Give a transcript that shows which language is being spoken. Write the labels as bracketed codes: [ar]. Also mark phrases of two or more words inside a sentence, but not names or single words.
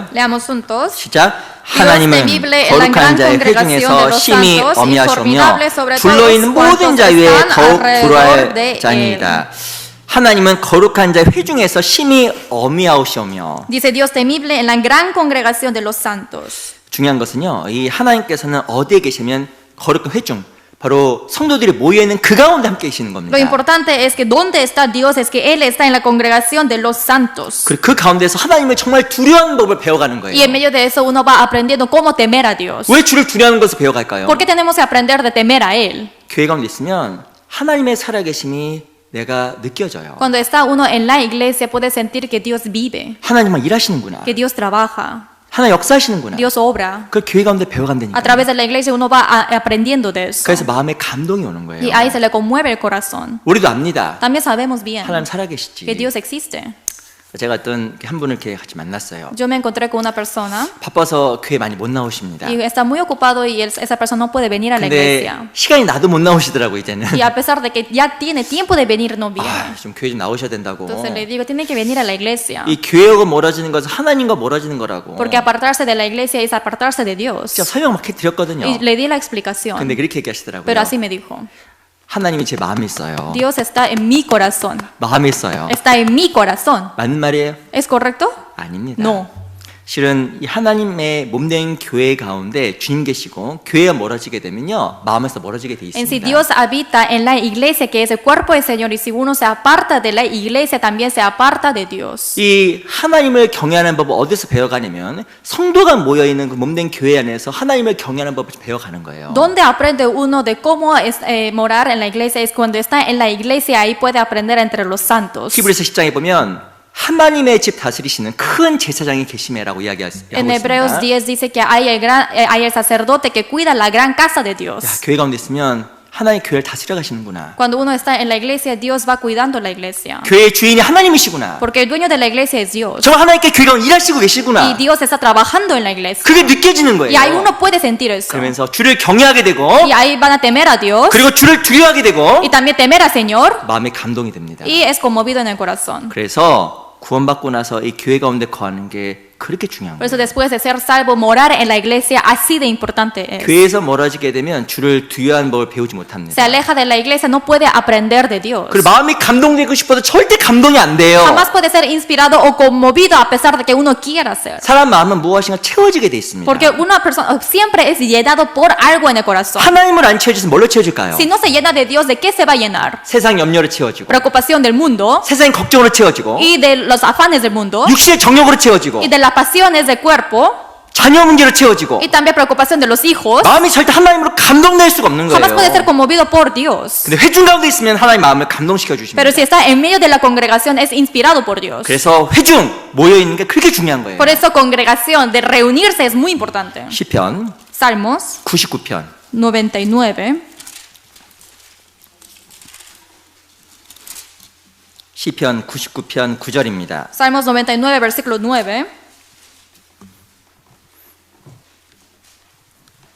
[es] Leamos juntos. [ko] 시작. [es] Dios [ko] 하나님은 [es] temible en la [ko] 거룩한 [es] gran [ko] 자의 [es] congregación de [ko] 회중에서 [es] los [ko] 심히 [es] santos y [ko] 어미하시며 [es] formidable sobre [ko] 둘러있는 [es] todos [ko] 모든 [es] cuantos [ko] 자 위에 [es] están [ko] 더욱 [es] alrededor [ko] 불화할 [es] de [ko] 자니이다. 하나님은 거룩한 자의 회중에서 심히 어미하시며 [es] Dice Dios temible en la gran congregación de los santos. [ko] 중요한 것은요. 이 하나님께서는 어디에 계시면 거룩한 회중 바로 성도들이 모여 있는 그 가운데 함께 계시는 겁니다. [es] Lo importante es que donde está Dios es que Él está en la congregación de los santos. [ko] 그리고 그 가운데서 하나님을 정말 두려워하는 법을 배워가는 [es] Y en [ko] 거예요. [es] medio de eso uno va aprendiendo cómo temer a Dios. [ko] 왜 주를 두려워하는 것을 배워갈까요? [es] ¿Por qué tenemos que aprender de temer a Él? [ko] 교회 가운데 있으면 하나님의 살아계심이 내가 느껴져요. [es] Cuando está uno en la iglesia puede sentir que Dios vive, [ko] 하나님만 일하시는구나. [es] que Dios trabaja, [ko] 하나님 역사하시는구나. [es] Dios obra. [ko] 그걸 교회 가운데 배워간다니까. [es] A través de la iglesia uno va aprendiendo de eso. [ko] 그래서 마음에 감동이 오는 거예요. [es] Y ahí se le conmueve el corazón. [ko] 우리도 압니다. [es] También sabemos bien [ko] 하나님 [es] que [ko] 살아계시지. [es] Dios existe. [ko] 제가 어떤 한 분을 이렇게 같이 만났어요. [es] Yo me encontré con una persona [ko] 바빠서 교회 많이 못 나오십니다. [es] y está muy ocupado y esa persona no puede venir a la [ko] 근데 [es] iglesia. [ko] 시간이 나도 못 나오시더라고 이제는. [es] Y a pesar de que ya tiene tiempo de venir, no viene. [ko] 아, 좀 교회 좀 나오셔야 된다고. [es] Entonces le digo, tiene que venir a la iglesia. [ko] 이 교회하고 멀어지는 것은 하나님과 멀어지는 거라고. [es] Porque apartarse de la iglesia es apartarse de Dios. [ko] 제가 설명 막 드렸거든요. [es] Y le di la explicación. [ko] 근데 그렇게 얘기하시더라고요. [es] Pero así me dijo, [ko] 하나님이 제 마음에 있어요. [es] Dios está en mi corazón. [ko] 마음에 있어요. [es] Está en mi corazón. [ko] 맞는 말이에요? [es] ¿Es correcto? [ko] 아닙니다. [es] No. [ko] 실은 이 하나님의 몸된 교회 가운데 주님 계시고 교회가 멀어지게 되면요 마음에서 멀어지게 돼 [es] En sí, [ko] 있습니다. [es] Dios habita en la iglesia, que es el cuerpo del Señor, y si uno se aparta de la iglesia, también se aparta de Dios. [ko] 이 하나님을 경외하는 법을 어디서 배워가냐면 성도가 모여 있는 그 몸된 교회 안에서 하나님을 경외하는 법을 배워가는 거예요. [es] Donde aprende uno de cómo morar en la iglesia es cuando está en la iglesia, ahí puede aprender entre los santos. [ko] 히브리서 10장에 보면 하나님의 집 다스리시는 큰 제사장이 계심이라고 이야기하고 [es] En Hebreos [ko] 있습니다. [es] 10 dice que hay el sacerdote que cuida la gran casa de [ko] 야, [es] Dios. [ko] 교회 가운데 있으면 하나님 교회를 다스려 가시는구나. [es] Cuando uno está en la iglesia, Dios va cuidando la iglesia. [ko] 교회의 주인이 하나님이시구나. [es] Porque el dueño de la iglesia es Dios. [ko] 저 하나님께 교회가 일하시고 [es] Y [ko] 계시구나. [es] Dios está trabajando en la iglesia. [ko] 그게 느껴지는 [es] Y ahí [ko] 거예요. [es] uno puede sentir eso. [ko] 그러면서 주를 경외하게 되고 [es] Y ahí van a temer a Dios. [ko] 그리고 주를 두려워하게 되고 [es] Y también temer al Señor. [ko] 마음에 감동이 됩니다. [es] Y es conmovido en el corazón. [ko] 그래서 구원받고 나서 이 교회 가운데 거하는 게 그렇게 중요한 [es] Por eso [ko] 거예요. [es] después de ser salvo, morar en la iglesia así de importante es. [ko] 교회에서 멀어지게 되면 주를 두려워하는 법을 배우지 [es] Se [ko] 못합니다. [es] aleja de la iglesia, no puede aprender de Dios. [ko] 그리고 마음이 감동되고 싶어도 절대 감동이 안 돼요. [es] Jamás puede ser inspirado o conmovido a pesar de que uno quiera ser. [ko] 사람 마음은 무엇인가 채워지게 돼 있습니다. [es] Porque una persona siempre es llenado por algo en el corazón. [ko] 하나님을 안 채워져서 뭘로 채워질까요? [es] Si no se llena de Dios, ¿de qué se va a llenar? [ko] 세상 염려로 채워지고 [es] Preocupación del mundo [ko] 세상 걱정으로 채워지고 [es] y de los afanes del mundo [ko] 육신의 정욕으로 채워지고 [es] y de las pasiones del cuerpo [ko] 자녀 문제로 채워지고 [es] y también preocupación de los hijos. [ko] 마음이 절대 하나님으로 감동될 수가 없는 [es] Jamás puede ser [ko] 거예요. [es] conmovido por Dios. [ko] 근데 회중 가운데 있으면 하나님 마음을 감동시켜 주십니다. [es] Pero si está en medio de la congregación es inspirado por Dios. [ko] 그래서 회중 모여 있는 게 그렇게 중요한 거예요. [es] Por eso congregación de reunirse es muy importante. [ko] 시편 [es] Salmos [ko] 99편 [es] 99. [ko] 시편 99편 9절입니다. [es] Salmos 99, versículo 9.